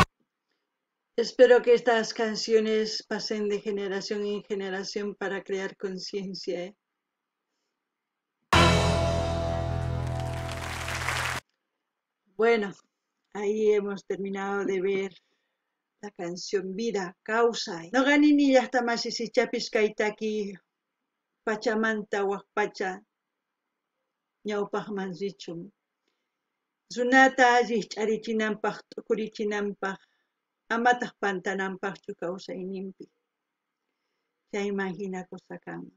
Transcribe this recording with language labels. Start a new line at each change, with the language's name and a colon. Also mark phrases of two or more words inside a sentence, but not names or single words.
Spanish: Espero que estas canciones pasen de generación en generación para crear conciencia, ¿eh? Bueno, ahí hemos terminado de ver la canción Vida, Causa.
Quechua: No gani ni llaqtamasi si chapis kaitaki Pachamanta waqpacha ñawpaqman richun. Runata alli ch'arichinanpaq, t'ukurichinanpaq, amataq pantananpaqchu kawsayninpi. Chayman hina kusakanman.